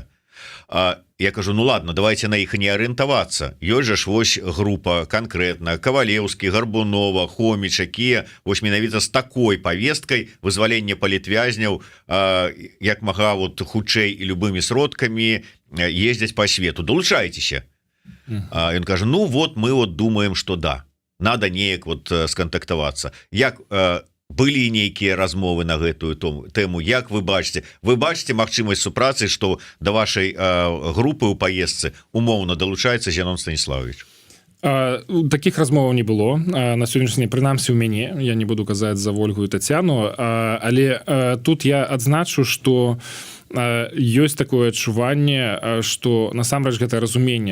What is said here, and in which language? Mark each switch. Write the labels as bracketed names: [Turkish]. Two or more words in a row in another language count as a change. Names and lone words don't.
[Belarusian] Я кажу, [Russian] ну ладно, давайте [Belarusian] на іх не арыентавацца. Ёсць жа ж вось група канкрэтна, Кавалеўскі, Гарбунова, Хоміч, якія вось менавіта з такой павесткай вызвалення палітвязняў як мага вот хутчэй і любымі сродкамі ездзяць па свету. Долучайцеся. Ён кажа, [Russian] ну вот мы вот думаем, что да. [Belarusian] надо неяк вот скантактавацца. Як былі нейкія размовы на гэтую тэму, як вы бачыце магчымасць супрацы, што да вашай групы ў паездцы умоўна далучаецца Зенон Станіславович? Такіх размоваў не было на сённяшні дзень, прынамсі у мяне, я не буду казаць за Ольгу і Тацяну, але тут я адзначу, што ёсць такое адчуванне, што насамрэч гэта разуменне,